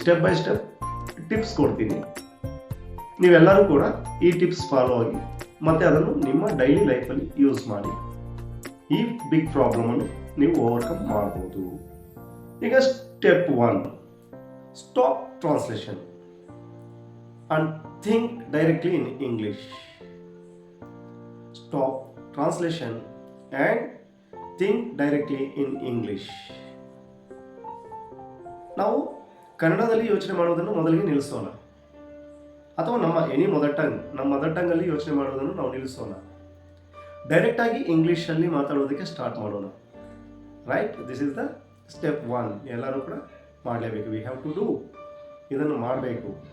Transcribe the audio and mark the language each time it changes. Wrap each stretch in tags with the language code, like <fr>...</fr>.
<kn>Step by step tips ಕೊಡ್ತೀನಿ. ನೀವೆಲ್ಲರೂ ಕೂಡ ಈ ಟಿಪ್ಸ್ ಫಾಲೋ ಆಗಿ ಮತ್ತೆ ಅದನ್ನು ನಿಮ್ಮ ಡೈಲಿ ಲೈಫಲ್ಲಿ ಯೂಸ್ ಮಾಡಿ ಈ ಬಿಗ್ ಪ್ರಾಬ್ಲಮ್ ಅನ್ನು ನೀವು ಓವರ್ಕಮ್ ಮಾಡಬಹುದು.</kn> <en>ಈಗ step 1, stop translation and think directly in English. Stop translation and think directly in English.</en> <kn>ನಾವು ಕನ್ನಡದಲ್ಲಿ ಯೋಚನೆ ಮಾಡುವುದನ್ನು ಮೊದಲಿಗೆ ನಿಲ್ಲಿಸೋಣ, ಅಥವಾ ನಮ್ಮ ಮದರ್ ಟಂಗ್ ಅಲ್ಲಿ ಯೋಚನೆ ಮಾಡುವುದನ್ನು ನಾವು ನಿಲ್ಲಿಸೋಣ. ಡೈರೆಕ್ಟ್ ಆಗಿ ಇಂಗ್ಲಿಷ್ ಅಲ್ಲಿ ಮಾತಾಡೋದಕ್ಕೆ ಸ್ಟಾರ್ಟ್ ಮಾಡೋಣ.</kn> <en>Right? This is the step 1.</en> <kn>ಎಲ್ಲರೂ ಕೂಡ ಮಾಡಲೇಬೇಕು.</kn> <en>We have to do.</en> <kn>ಇದನ್ನು ಮಾಡಬೇಕು.</kn>